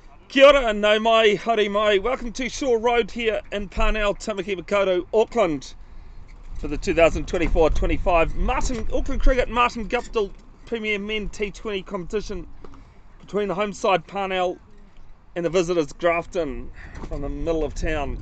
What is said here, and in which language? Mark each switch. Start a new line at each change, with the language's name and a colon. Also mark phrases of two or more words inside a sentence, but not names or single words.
Māori: Kia ora and nau mai, haere mai.
English: Welcome to Shore Road here in Parnell, Tamaki Makaurau, Auckland for the 2024-25 Auckland Cricket Martin Guptill Premier Men T20 competition between the home side Parnell and the visitors Grafton from the middle of town.